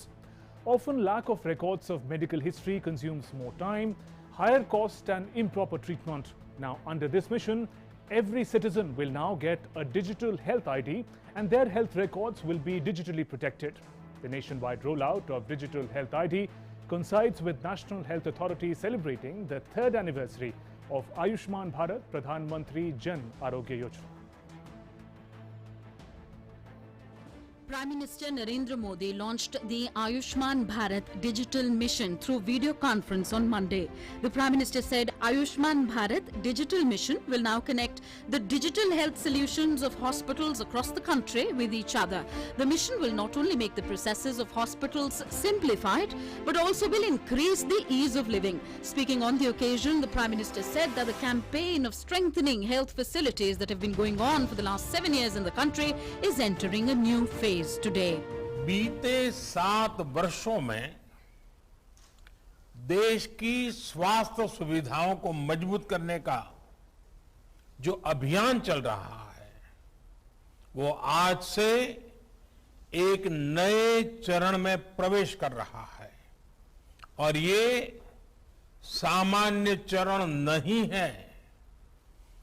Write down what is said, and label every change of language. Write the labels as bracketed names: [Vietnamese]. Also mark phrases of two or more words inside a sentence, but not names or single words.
[English] Often, lack of records of medical history consumes more time, higher cost and improper treatment. Now, under this mission, every citizen will now get a digital health ID and their health records will be digitally protected. The nationwide rollout of digital health ID coincides with National Health Authority celebrating the 3rd anniversary of Ayushman Bharat Pradhan Mantri Jan Arogya Yojana. Prime Minister Narendra Modi launched the Ayushman Bharat Digital Mission through video conference on Monday. The Prime Minister said Ayushman Bharat Digital Mission will now connect the digital health solutions of hospitals across the country with each other. The mission will not only make the processes of hospitals simplified, but also will increase the ease of living. Speaking on the occasion, the Prime Minister said that the campaign of strengthening health facilities that have been going on for the last 7 years in the country is entering a new phase today. [Hindi] बीते 7 वर्षों में देश की स्वास्थ्य सुविधाओं को मजबूत करने का जो अभियान चल रहा है वो आज से एक नए चरण में प्रवेश कर रहा है और ये सामान्य चरण नहीं है।